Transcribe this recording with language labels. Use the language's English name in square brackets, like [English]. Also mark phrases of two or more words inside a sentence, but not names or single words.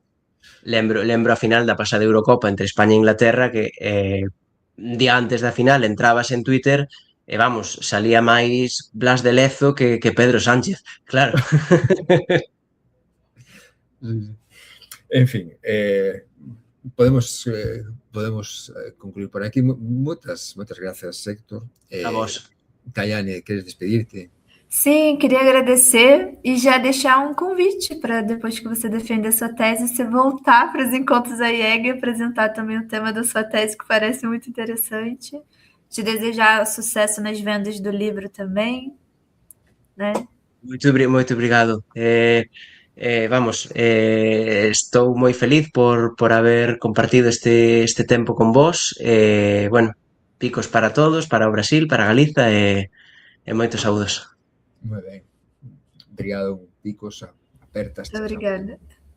[Galician] Lembro a final da pasada Eurocopa entre España e Inglaterra que un día antes da final entrabas en Twitter e, vamos, salía máis Blas de Lezo que Pedro Sánchez, claro. En fin, podemos concluir por aquí. Moitas grazas, Héctor. A vos. Tayane, queres despedirte? [Portuguese] Sim, queria agradecer e já deixar um convite para depois que você defender a sua tese, você voltar para os encontros da IEG e apresentar também o tema da sua tese, que parece muito interessante. Te desejar sucesso nas vendas do livro também, né? Muito obrigado. [Galician] Estou moi feliz por haber compartido este tempo con vos. Bueno, picos para todos, para o Brasil, para Galiza e moitos saúdos. Moi ben. Obrigado, picos apertas. [Portuguese] Obrigada.